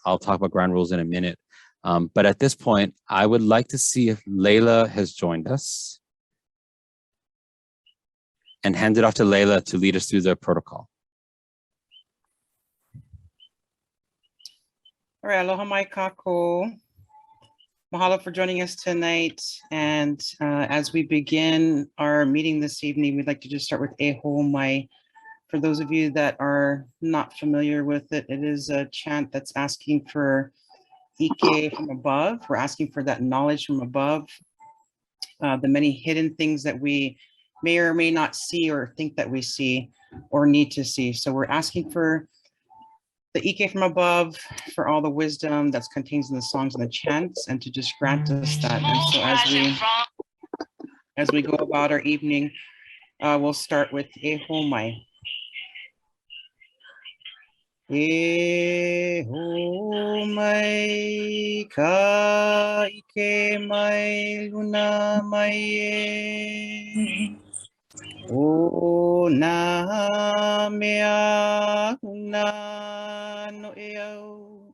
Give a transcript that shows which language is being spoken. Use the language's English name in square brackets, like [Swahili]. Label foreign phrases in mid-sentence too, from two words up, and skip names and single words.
[English] I'll talk about ground rules in a minute. But at this point, I would like to see if Layla has joined us and hand it off to Layla to lead us through the protocol. All right, [Hawaiian] aloha mai kako. [English] Mahalo for joining us tonight. And as we begin our meeting this evening, we'd like to just start with Eho Mai. For those of you that are not familiar with it, it is a chant that's asking for Ike from above. We're asking for that knowledge from above, the many hidden things that we may or may not see or think that we see or need to see. So we're asking for the Ike from above, for all the wisdom that's contained in the songs and the chants, and to just grant us that. And so as we go about our evening, we'll start with Eho Mai. [Hawaiian] Eho mai ka ike mai luna mai e. O na mea huna no e au.